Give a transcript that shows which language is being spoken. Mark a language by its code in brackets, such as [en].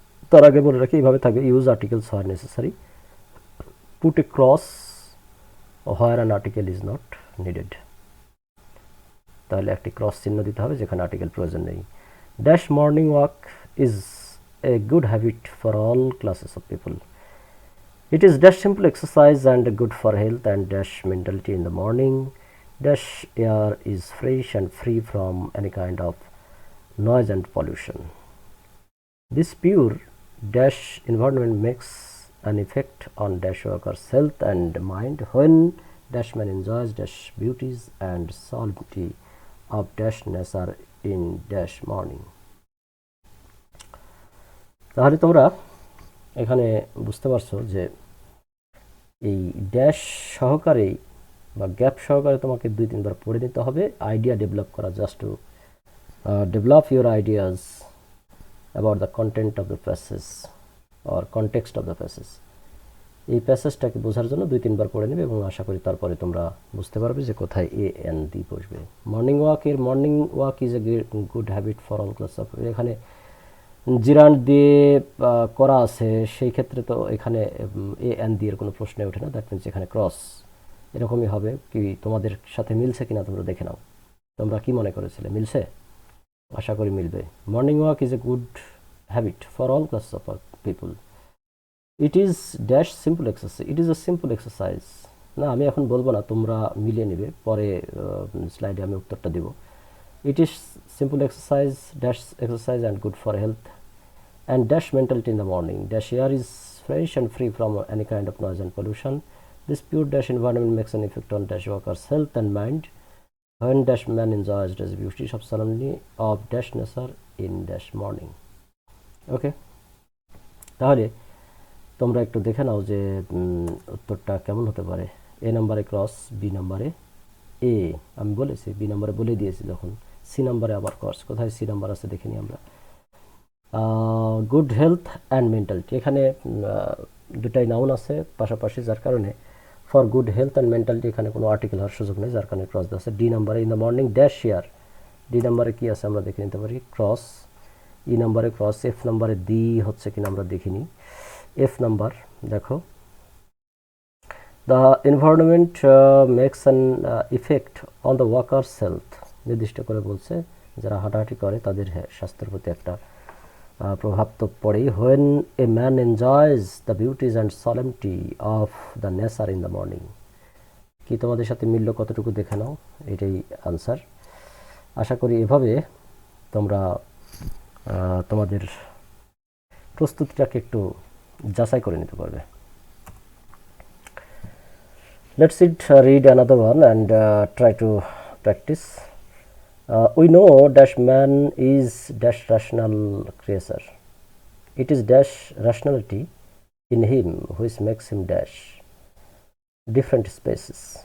[bn] তার আগে বলে রাখি এইভাবে থাকবে, [en] Use articles where necessary, put a cross where an article is not needed. [bn] তাহলে একটি ক্রস চিহ্ন দিতে হবে যেখানে আর্টিকেল প্রয়োজন নেই। [en] Dash morning walk is a good habit for all classes of people. It is dash simple exercise and good for health and dash mentality in the morning. Dash air is fresh and free from any kind of noise and pollution. This pure dash environment makes an effect on dash workers' health and mind when dashman enjoys dash beauties and solemnity of dash nature in dash morning. [bn] তাহলে তোমরা এখানে বুঝতে পারছো যে এই dash সহকারে বা gap সহকারে তোমাকে 2-3 বার পড়ে নিতে হবে আইডিয়া ডেভেলপ করা, [en] Just to develop your ideas about the content of the passage or context of the passage. [bn] এই প্যাসেজটাকে বোঝার জন্য 2-3বার পড়ে নেবে এবং আশা করি তারপরে তোমরা বুঝতে পারবে যে কোথায় এ এন ডি বসবে। [en] morning walk is a good habit for all class of, [bn] এখানে জিরান্ড দিয়ে করা আছে, সেই ক্ষেত্রে তো এখানে এ এন ডি এর কোনো প্রশ্নই ওঠে না। দ্যাট মিনস এখানে ক্রস এরকমই হবে। কি তোমাদের সাথে মিলছে কিনা তোমরা দেখে নাও, তোমরা কি মনে করেছিলে, মিলছে? আশা করি মিলবে। [en] Morning walk is a good habit for all class of people. It is dash simple exercise, it is a simple exercise. [bn] না, আমি এখন বলবো না, তোমরা মিলিয়ে নেবে, পরে স্লাইডে আমি উত্তরটা দেব। [en] It is simple exercise and good for health and dash mentality in the morning. Dash air is fresh and free from any kind of noise and pollution. This pure dash environment makes an effect on dash workers' health and mind when dash man enjoys dash beauty of solemnity of dash nature in dash morning. [bn] Okay, তাহলে তোমরা একটু দেখে নাও যে উত্তরটা কেমন হতে পারে। এ নম্বরে ক্রস, বি নম্বরে এ, আমি বলেছি বি নম্বরে বলে দিয়েছি যখন, সি নম্বরে আবার ক্রস। কোথায় সি নাম্বার আছে দেখে নিই আমরা। [en] good health and mentality, [bn] এখানে দুটাই নাউন আছে পাশাপাশি, যার কারণে [en] for good health and mentality [bn] এখানে কোনো আর্টিকেল হওয়ার সুযোগ নেই, যার কারণে ক্রস দেওয়া আছে। ডি নাম্বারে [en] in the morning dash air, [bn] D নাম্বারে কি আছে আমরা দেখে নিতে পারি, ক্রস। ই নাম্বারে ক্রস, এফ নাম্বারে দি হচ্ছে কিনা আমরা দেখিনি। এফ নাম্বার দেখো, [en] The environment makes an effect on the workers' health, [bn] নির্দিষ্ট করে বলছে যারা হাঁটাহাঁটি করে তাদের স্বাস্থ্যের প্রতি একটা প্রভাব তো পড়েই। [en] when a man enjoys the beauties and solemnity of the nature in the morning, [bn] কি তোমাদের সাথে মিলল কতটুকু দেখে নাও, এটাই আনসার। আশা করি এভাবে তোমরা তোমাদের প্রস্তুতিটাকে একটু যাচাই করে নিতে পারবে। [en] Let's read another one and try to practice. We know dash man is dash rational creature. It is dash rationality in him which makes him dash different spaces.